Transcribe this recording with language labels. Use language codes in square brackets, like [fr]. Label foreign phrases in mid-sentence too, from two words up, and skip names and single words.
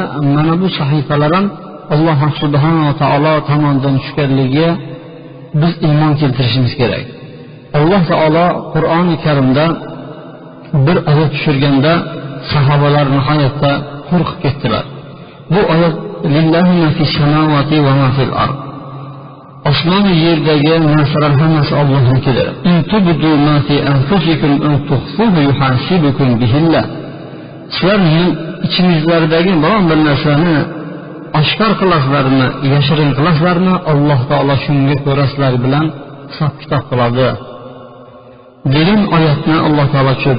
[uz] Mana bu sahifalar ham Alloh subhanahu va taolo tomonidan tushganligiga biz iymon keltirishimiz kerak. Alloh taolo Qur'oni Karimda bir oyat tushirganda sahobalar nihoyatda qo'rqib ketdilar. Bu oyat [ar] لله ما في السماوات وما في الأرض. [uz] Osmon va yerdagi narsalar hammasi Allohnikidir. [ar] إن تبدوا ما في أنفسكم أو تخفوه يحاسبكم به الله. [uz] Sizlarning ichingizlardagi biron bir narsani oshkor qilasizlarmi, yashirin qilasizlarmi, Alloh taolo shunga ko'ra sizlar bilan hisob-kitob qiladi degan oyatni Alloh taolo tushirdi.